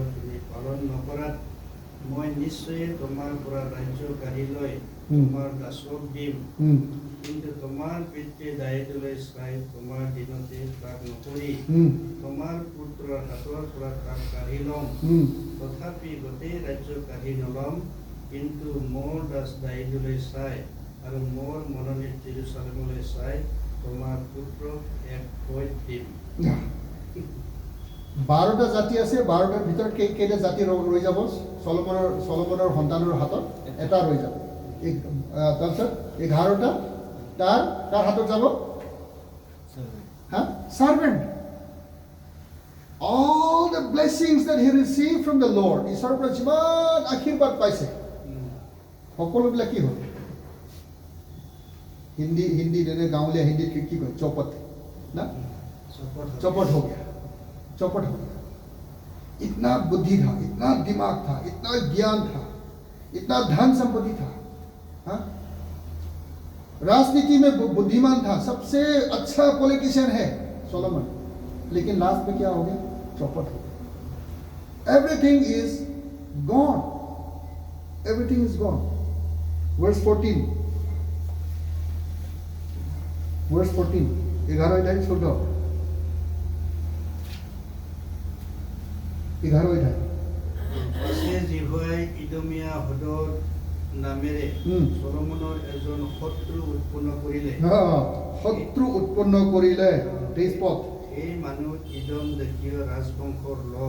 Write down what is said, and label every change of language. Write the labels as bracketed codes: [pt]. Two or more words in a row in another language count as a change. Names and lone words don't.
[as] তুমি পালন নকৰাত মই নিশ্চয় তোমাৰ পৰা ৰাজ্য কাঢ়ি লৈ তোমাৰ দাসক দিম কিন্তু তোমাৰ পিতৃ দায়িত্বলৈ চাই তোমাৰ দিনতে তাক নকৰি তোমাৰ পুত্ৰৰ হাতৰ পৰা তাক কাঢ়ি ল'ম তথাপি গোটেই ৰাজ্য কাঢ়ি নল'ম কিন্তু মোৰ দাস দায়িত্বলৈ চাই আৰু মোৰ মনোনীত জেৰুচালেমলৈ চাই তোমাৰ পুত্ৰক এক পদ দিম 12টা জাতি আছে 12টাৰ ভিতৰত কেইটা জাতি ৰৈ যাব চলোমনৰ সন্তানৰ হাতত এটা ৰৈ যাব তাৰপিছত 11টা তাৰ হাতত যাব servant. [en] All the blessings that he received from the Lord, [as] ঈশ্বৰৰ পৰা যিমান আশীৰ্বাদ পাইছে সকলোবিলাক কি হ'ল হিন্দী যেনে গাঁৱলীয়া হিন্দীত কি কয় চৌপট না [hi] चौपट हो गया इतना बुद्धि था इतना दिमाग था इतना ज्ञान था इतना धन संपत्ति था हाँ? राजनीति में बुद्धिमान था सबसे अच्छा पॉलिटिशियन है सोलोमन लेकिन लास्ट में क्या हो गया चौपट हो गया [en] everything is gone [hi] वर्स 14 11 अध्याय 14 11 অধ্যায় [as] জিহুৱাই ইদোমিয়া হদৰ নামেৰে চলোমনৰ এজন শত্ৰু উৎপন্ন কৰিলে 23 পদ এই মানুহ ইদম দেশীয় ৰাজবংশৰ লোক